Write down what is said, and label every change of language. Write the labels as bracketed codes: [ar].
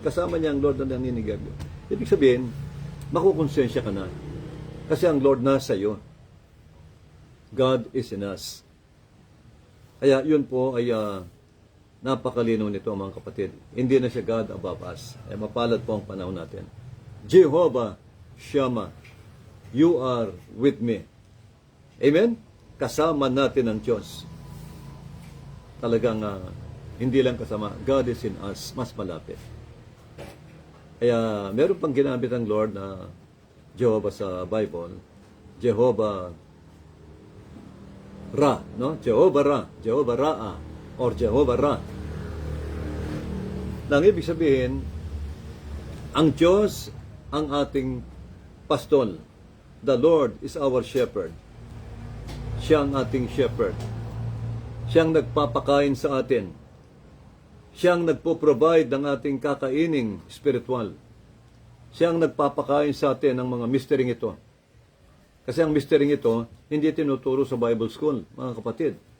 [tl] Kasama niya ang Lord na naninigarilyo. Ibig sabihin, makukonsensya ka na. Kasi ang Lord nasa iyo. [en] God is in us. [tl] Kaya yun po ay napakalinaw nito mga kapatid. Hindi na siya [en] God above us. [tl] Ay mapalad po ang panahon natin. [en] Jehovah Shammah, you are with me. [tl] Amen? Kasama natin ang Diyos. Talagang hindi lang kasama. [en] God is in us. [tl] Mas malapit. Kaya meron pang ginamit ang Lord na Jehovah sa Bible. Jehovah Ra, no? Jehovah Ra, Jehovah Ra'a, or Jehovah Ra. Nang ibig sabihin, ang Diyos ang ating pastol. [en] The Lord is our shepherd. [tl] Siya ang ating shepherd. Siyang nagpapakain sa atin. Siyang nagpo-provide ng ating kakaining spiritual. Siyang nagpapakain sa atin ng mga mysterying ito. Kasi ang mysterying ito, hindi tinuturo sa Bible School, mga kapatid.